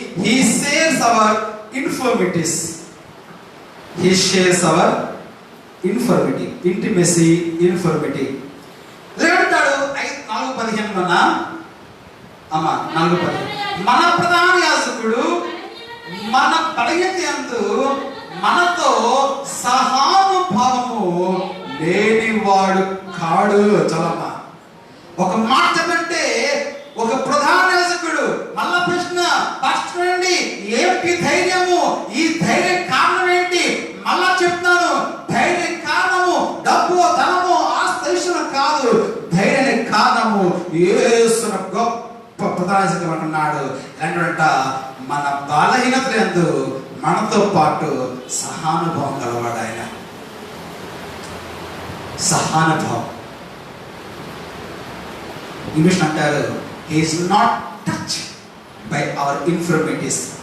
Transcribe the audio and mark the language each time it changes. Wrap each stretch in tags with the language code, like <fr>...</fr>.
<en>He shares our infirmities. He shares our infirmity. Intimacy, infirmity.</en> <te>ఏమంటాడు? 4:15 అమ్మా 4:15 మన ప్రధాన యాజకుడు మన బలహీనతయందు మనతో సహానుభావము లేనివాడు కాడు. చలమ్మా ఒక మాట చెప్పంటే, ఒక ప్రధాన యాజకుడు. మళ్ళా ప్రశ్న ఫస్ట్ నుండి, ఏమిటి ధైర్యము? ఈ ధైర్యం కారణం ఏంటి? మళ్ళా చెప్తున్నాను, ధైర్యం కారణము డబ్బు, ధనము, ఆస్తి, ఐశ్వర్యం కాదు. ధైర్యానికి కారణము యేసున గొప్ప ప్రధాన యాజకుడు అంటున్నాడు. ఏంటంట, మన బలహీనతలందు మనతో పాటు సహానుభవం గలవాడు ఆయన. సహానుభవం ఇంగ్లీష్ అంటారు,</te> <en>he is not touched by our infirmities.</en>